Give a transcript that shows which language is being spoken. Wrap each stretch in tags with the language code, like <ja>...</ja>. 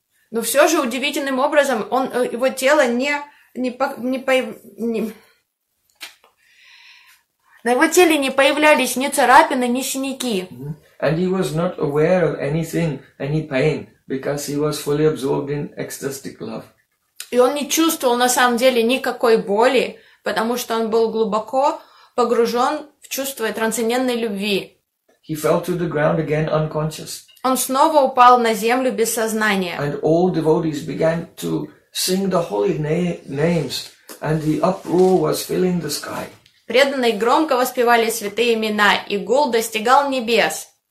<ru>Но все же удивительным образом он, его тело на его теле не появлялись ни царапины, ни синяки.</ru> <en>And he was not aware of anything, any pain, because he was fully absorbed in ecstatic love.</en> <ru>И он не чувствовал на самом деле никакой боли, потому что он был глубоко погружен в чувство трансцендентной любви.</ru> <en>He fell to the ground again unconscious.</en> <ru>Он снова упал на землю без сознания.</ru> <en>And all devotees began to sing the holy names, and the uproar was filling the sky.</en> <ru>Преданные громко воспевали святые имена, и гул достигал небес.</ru>